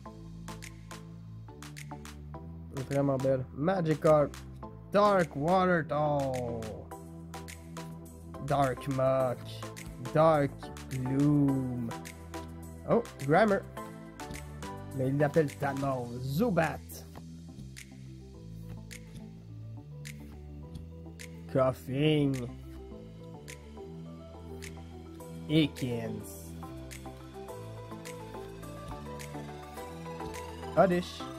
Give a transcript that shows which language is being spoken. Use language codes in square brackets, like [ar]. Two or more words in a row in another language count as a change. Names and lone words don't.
[fr] Elle est vraiment belle. Magikarp. Dark Watertoll. Dark Muck. Dark Gloom. Oh, Grammar. Mais il l'appelle Thanos. Zubat. Coughing. Ekans. Oddish.